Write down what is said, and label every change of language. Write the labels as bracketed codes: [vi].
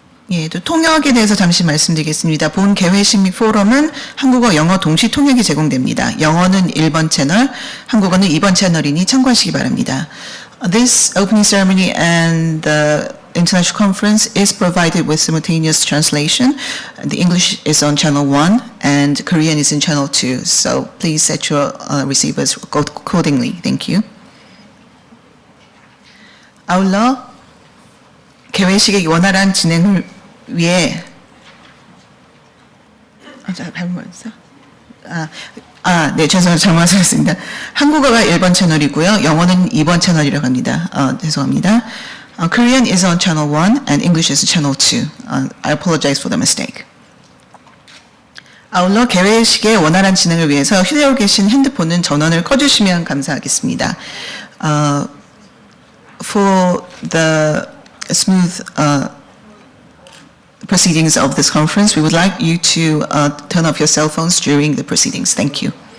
[ko] 예, 또 통역에 대해서 잠시 말씀드리겠습니다. 본 개회식 및 포럼은 한국어, 영어 동시 통역이 제공됩니다. 영어는 1번 채널, 한국어는 2번 채널이니 참고하시기 바랍니다. [en] This opening ceremony and the international conference is provided with simultaneous translation. The English is on channel 1 and Korean is in channel 2. So please set your receivers accordingly. Thank you. [ko] 아울러 개회식의 원활한 진행을 위해 네, 죄송합니다. 잘못 말씀드렸습니다. 한국어가 1번 채널이고요. 영어는 2번 채널이라고 합니다. 죄송합니다. [en] Korean is on channel 1 and English is channel 2. I apologize for the mistake. [ko] 아울러 개회식의 원활한 진행을 위해서 휴대하고 계신 핸드폰은 전원을 꺼주시면 감사하겠습니다. [en] For the smooth proceedings of this conference, we would like you to turn off your cell phones during the proceedings. Thank you.